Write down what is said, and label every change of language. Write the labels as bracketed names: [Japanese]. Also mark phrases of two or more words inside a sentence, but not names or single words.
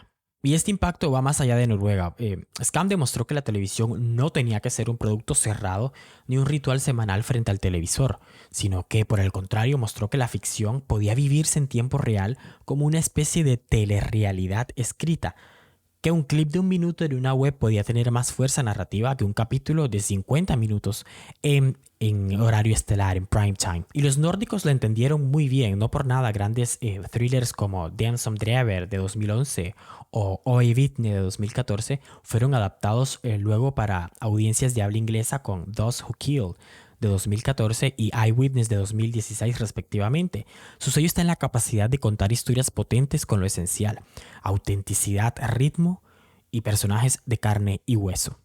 [Spanish] Y este impacto va más allá de Noruega. Scam demostró que la televisión no tenía que ser un producto cerrado ni un ritual semanal frente al televisor, sino que, por el contrario, mostró que la ficción podía vivirse en tiempo real como una especie de telerrealidad escrita, que un clip de 1 minuto en una web podía tener más fuerza narrativa que un capítulo de 50 minutos en horario estelar, en [English] prime time. [Spanish] Y los nórdicos lo entendieron muy bien. No por nada grandes thrillers como Den som drever de 2011 o Øyevitne de 2014 fueron adaptados luego para audiencias de habla inglesa con Those Who Kill de 2014 y Eyewitness de 2016 respectivamente. Su sello está en la capacidad de contar historias potentes con lo esencial: autenticidad, ritmo y personajes de carne y hueso.